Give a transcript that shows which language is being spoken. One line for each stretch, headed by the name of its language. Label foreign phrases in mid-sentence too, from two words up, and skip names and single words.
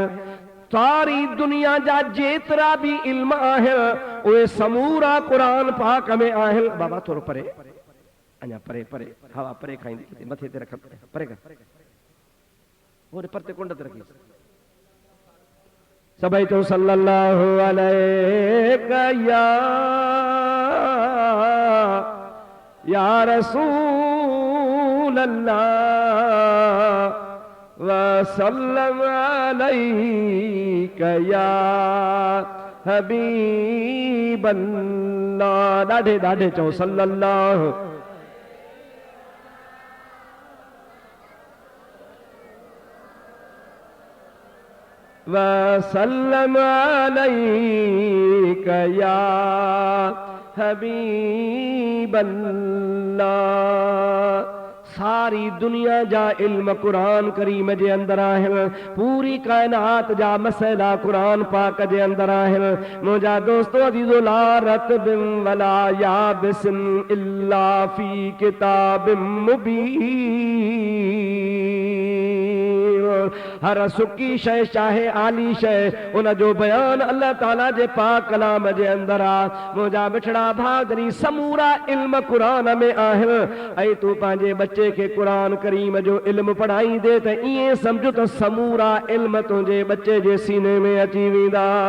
Sindhi: सारी दुनिया जा जेतिरा भी इल्म आहिनि उहे समूरा कुरान पाक में आहिनि। बाबा थोरो परे, अञा परे परे, हवा परे खाईंदी, मथे ते रख, परे कर, ओरे परते कुंड ते रखी। सभई तो
Arabic: صلى الله عليه يا رسول الله وسلم عليك يا حبيب الله.
Sindhi: ॾाढे ॾाढे चओ
Arabic: صلى الله وسلم عليك يا حبيب الله.
Sindhi: सारी दुनिया जा इल्म कुरान करीम जे अंदर आहिनि, पूरी कायनात जा मसइला कुरान पाक जे अंदर आहिनि। मुंहिंजा दोस्तो अज़ीज़ो,
Arabic: لا رطب ولا يابس إلا في كتاب مبين.
Sindhi: हर सुकी शइ चाहे आली शइ उन जो बयान अल्लाह ताला जे पाक कलाम जे अंदर आहे। मुंहिंजा मिठड़ा भाउरी, समूरा इल्म कुरान में आहिनि, ऐं तूं पंहिंजे बच्चे खे कुरान करीम जो इल्म पढ़ाईंदे त ईअं सम्झ त समूरा इल्म तुंहिंजे बच्चे जे सीने में अची वेंदा।